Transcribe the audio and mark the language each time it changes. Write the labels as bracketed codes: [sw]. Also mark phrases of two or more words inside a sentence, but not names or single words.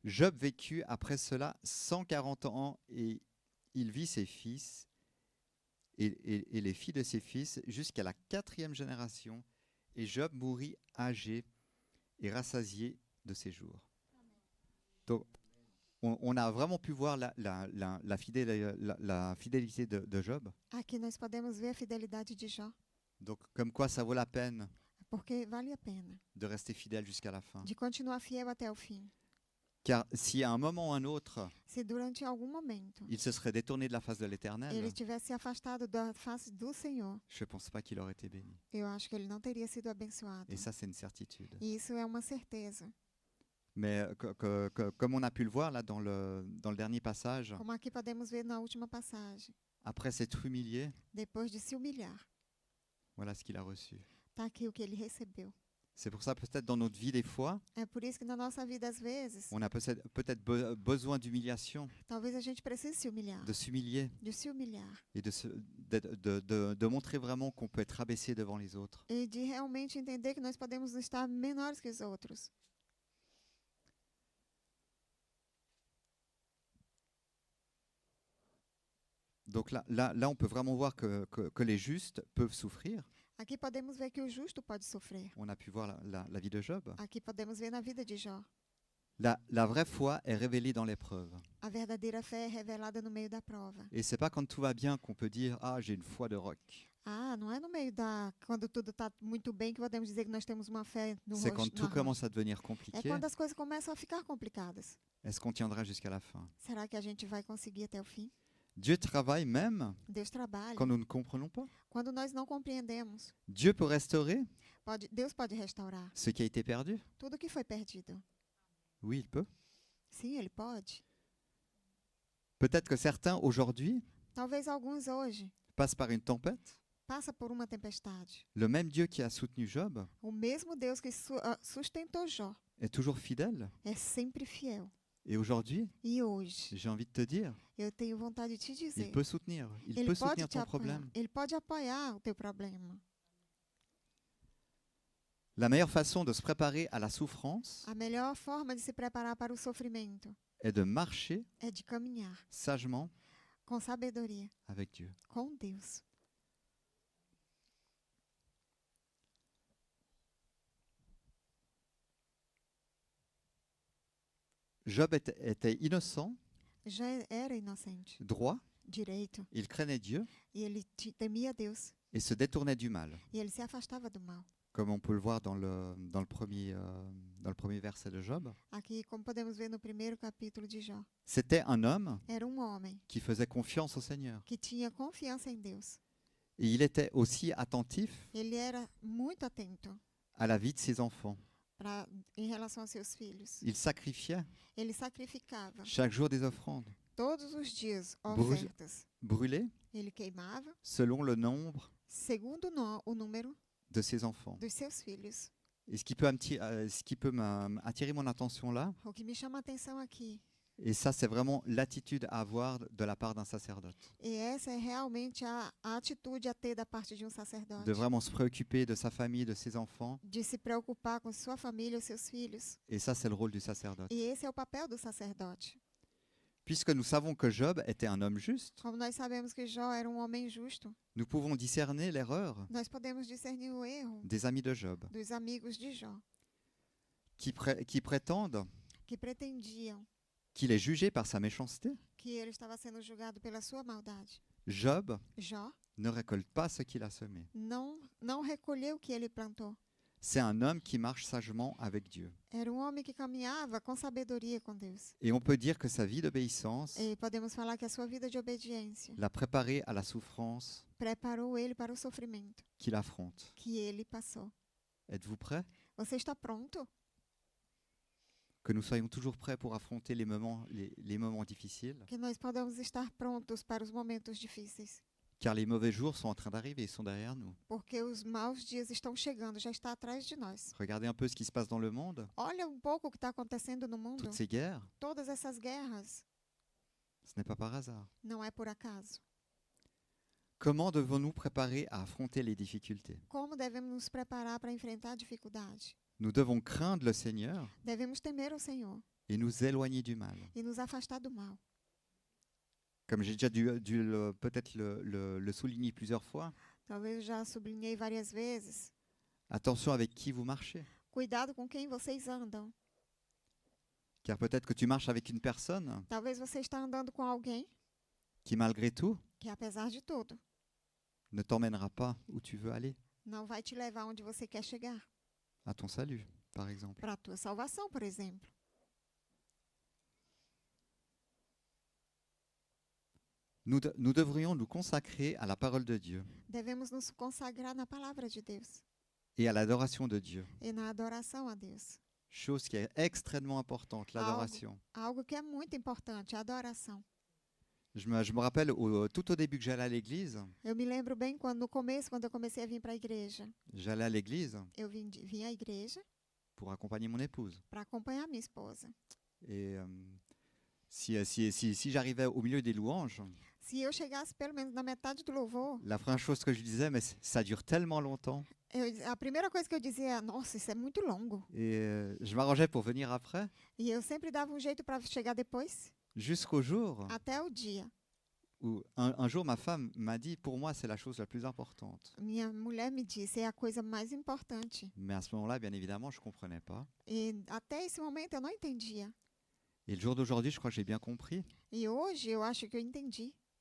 [fr] Job vécut après cela 140 ans et il vit ses fils et les filles de ses fils jusqu'à la 4e génération. Et Job mourut âgé et rassasié de ses jours. Donc, on a vraiment pu voir la fidélité de Job. [pt] Aqui nós podemos ver a fidelidade de Jó, [fr] Donc, comme quoi ça vaut la peine [pt] porque vale a pena [fr] de rester fidèle jusqu'à la fin. [pt] de continuar fiel até o fim. [fr] Car si à un moment ou un autre, [pt] Se durante algum momento [fr] il se serait détourné de la face de l'Éternel, [pt] ele tivesse se afastado da face do Senhor, [fr] je ne pense pas qu'il aurait été béni. [pt] eu acho que ele não teria sido abençoado. [fr] Et ça, c'est une certitude. [pt] E isso é uma certeza. [fr] Mais comme on a pu le voir là dans le dernier passage, [pt] Como aqui podemos ver na última passagem, [fr] après s'être humilié, [pt] depois de se humilhar, [fr] voilà ce qu'il a reçu. [pt] está aqui o que ele recebeu. [fr] C'est pour ça peut-être dans notre vie des fois, [pt] É por isso que na nossa vida, às vezes, [fr] on a peut-être besoin d'humiliation, [pt] talvez a gente precise se humilhar, [fr] de s'humilier [pt] de se humilhar [fr] et de montrer vraiment qu'on peut être abaissé devant les autres. [pt] e de realmente entender que nós podemos estar menores que os outros. [fr] Donc là, on peut vraiment voir que les justes peuvent souffrir. [pt] Aqui podemos ver que o justo pode sofrer. [fr] On a pu voir la vie de Job. [pt] Aqui podemos ver na vida de Jó. [fr] La vraie foi est révélée dans l'épreuve. [pt] A verdadeira fé é revelada no meio da prova. [fr] Et c'est pas quand tout va bien qu'on peut dire « Ah, j'ai une foi de roc [pt] Ah, não é no meio da... Quando tudo está muito bem que podemos dizer que nós temos uma fé no ». [fr] C'est quand tout [pt] rosto. [fr] commence à devenir [pt] É [fr] compliqué. [pt] quando as coisas começam a ficar complicadas. [fr] Est-ce qu'on tiendra jusqu'à la fin? [pt] Será que a gente vai conseguir até o fim? [fr] Dieu travaille même [pt] Deus trabalha. [fr] quand nous ne comprenons pas. [pt] Quando nós não compreendemos, [fr] Dieu peut restaurer [pt] Deus pode restaurar [fr] ce qui a été perdu. [pt] tudo que foi perdido. [fr] Oui, il peut. [pt] Sim, Ele pode. [fr] Peut-être que certains aujourd'hui [pt] Talvez alguns hoje [fr] passent par une tempête. [pt] passa por uma tempestade. [fr] Le même Dieu qui a soutenu Job [pt] O mesmo Deus que sustentou Jó [fr] est toujours fidèle. [pt] é sempre fiel. [fr] Et aujourd'hui, [pt] E hoje, [fr] j'ai envie de te dire, [pt] eu tenho vontade de te dizer, [fr] il peut soutenir. Il [pt] Ele [fr] peut [pt] pode [fr] soutenir [pt] te [fr] ton [pt] apoiar. [fr] problème. [pt] Ele pode apoiar o teu problema. [fr] La meilleure façon de se préparer à la souffrance [pt] A melhor forma de se preparar para o sofrimento [fr] est de marcher [pt] é de caminhar [fr] sagement [pt] com sabedoria, [fr] avec Dieu. [pt] com Deus. [fr] Job était innocent, [pt] Já era inocente, [fr] droit, [pt] direito, [fr] il craignait Dieu [pt] e ele temia Deus, [fr] et se détournait du mal, [pt] e ele se afastava do mal. [fr] comme on peut le voir dans le premier verset de Job. [pt] Aqui, como podemos ver no primeiro capítulo de Jó, [fr] C'était un homme [pt] era homem [fr] qui faisait confiance au Seigneur. [pt] que tinha confiança em Deus. [fr] Et il était aussi attentif [pt] Ele era muito atento [fr] à la vie de ses enfants. [pt] em relação aos seus filhos. [fr] Il sacrifiait [pt] Ele sacrificava [fr] chaque jour des offrandes, [pt] todos os dias [fr] Bru- [pt] ofertas. [fr] brûlées [pt] Ele queimava [fr] selon le nombre [pt] segundo o número [fr] de ses enfants. [pt] dos seus filhos. [fr] Et ce qui peut attirer mon attention là, [pt] O que me chama a atenção aqui, [fr] et ça c'est vraiment l'attitude à avoir de la part d'un sacerdote, [pt] e essa é realmente a atitude a ter da parte de sacerdote, [fr] de vraiment se préoccuper de sa famille, de ses enfants. [pt] de se preocupar com sua família, os seus filhos. [fr] Et ça c'est le rôle du sacerdote. [pt] E esse é o papel do sacerdote. [fr] Puisque nous savons que Job était un homme juste, [pt] Como nós sabemos que Jó era homem justo, [fr] nous pouvons discerner l'erreur [pt] nós podemos discernir o erro [fr] des amis de Job [pt] dos amigos de Jó, [fr] qui prétendent [pt] que pretendiam [fr] qu'il est jugé par sa méchanceté. [pt] que ele estava sendo julgado pela sua maldade. [fr] Job [pt] Jó [fr] ne récolte pas ce qu'il a semé. [pt] não recolheu o que ele plantou. [fr] C'est un homme qui marche sagement avec Dieu. [pt] Era homem que caminhava com sabedoria com Deus. [fr] Et on peut dire que sa vie d'obéissance [pt] E podemos falar que a sua vida de obediência [fr] l'a préparé à la souffrance [pt] preparou ele para o sofrimento [fr] qu'il affronte. [pt] que ele passou. [fr] Êtes-vous prêts? [pt] Você está pronto? [fr] Que nous soyons toujours prêts pour affronter les moments difficiles, [pt] Que nós podemos estar prontos para os momentos difíceis. [fr] car les mauvais jours sont en train d'arriver, ils sont derrière nous. [pt] Porque os maus dias estão chegando, já está atrás de nós. [fr] Regardez un peu ce qui se passe dans le monde, [pt] Olha um pouco o que está acontecendo no mundo. [fr] toutes ces guerres, [pt] Todas essas guerras [fr] ce n'est pas par hasard. [pt] não é por acaso. [fr] Comment devons-nous préparer à affronter les difficultés? [pt] Como devemos nos preparar para enfrentar a dificuldade? [fr] Nous devons craindre le Seigneur [pt] Devemos temer o Senhor [fr] et nous éloigner du mal. [pt] e nos afastar do mal. [fr] Comme j'ai déjà peut-être le souligner plusieurs fois, [pt] Talvez eu já sublinhei várias vezes. [fr] attention avec qui vous marchez. [pt] Cuidado com quem vocês andam. [fr] Car peut-être que tu marches avec une personne [pt] Talvez você está andando com alguém [fr] qui, malgré tout, [pt] que, apesar de tudo, [fr] ne t'emmènera pas où tu veux aller, [pt] não vai te levar onde você quer chegar. [fr] à ton salut, par exemple. [pt] Para a tua salvação, por exemplo. [fr] Nous devrions nous consacrer à la parole de Dieu [pt] Devemos nos consagrar na palavra de Deus [fr] et à l'adoration de Dieu. [pt] e na adoração a Deus. [fr] Chose qui est extrêmement importante, l'adoration. [pt] Algo que é muito importante, a adoração. [fr] Je me rappelle tout au début que j'allais à l'église, [pt] Eu me lembro bem no começo, quando eu comecei a vir para a igreja. [fr] j'allais à l'église [pt] Eu vim à igreja [fr] pour accompagner mon épouse. [pt] para acompanhar minha esposa. [fr] Et si j'arrivais au milieu des louanges, [pt] Se eu chegasse pelo menos na metade do louvor, [fr] la première chose que je disais, mais ça dure tellement longtemps. [pt] a primeira coisa que eu dizia é: nossa, isso é muito longo. [fr] Et je m'arrangeais pour venir après, [pt] E eu sempre dava um jeito para chegar depois, [fr] jusqu'au jour [pt] até o dia. [fr] où un jour ma femme m'a dit, pour moi c'est la chose la plus importante. [pt] Minha mulher me disse: é a coisa mais importante. [fr] Mais à ce moment-là, bien évidemment, je ne comprenais pas. [pt] E até esse momento eu não entendia. [fr] Et le jour d'aujourd'hui, je crois que j'ai bien compris, [pt] E hoje eu acho que eu entendi.